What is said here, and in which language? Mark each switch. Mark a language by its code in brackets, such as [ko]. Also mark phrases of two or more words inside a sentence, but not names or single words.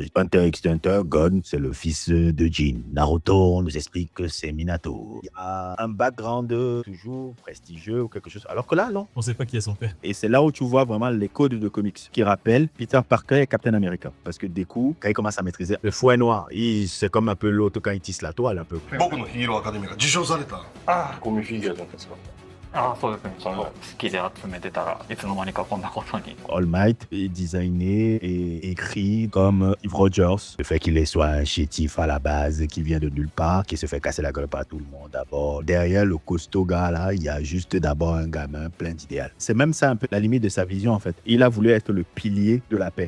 [fr] Hunter x Hunter, Gon, c'est le fils de Jin. Naruto, on nous explique que c'est Minato. Il y a un background toujours prestigieux ou quelque chose. Alors que là, non. On sait pas qui est son père. Et c'est là où tu vois vraiment les codes de comics qui rappellent Peter Parker et Captain America. Parce que des coups, quand il commence à maîtriser le fouet noir, c'est comme un peu l'autre quand il tisse la toile un peu. [ja] 僕のヒーローアカデミーが受賞された。あゴミフィギュアじゃないですか。あそうですね。ちょっと好きで集めてたらいつの間にかこんなことに。 [fr] All Might est designé et écrit comme Steve Rogers. Le fait qu'il soit un chétif à la base, qui vient de nulle part, qui se fait casser la gueule par tout le monde d'abord. Derrière le costaud gars là, il y a juste d'abord un gamin plein d'idéal. C'est même ça un peu la limite de sa vision en fait. Il a voulu être le pilier de la paix.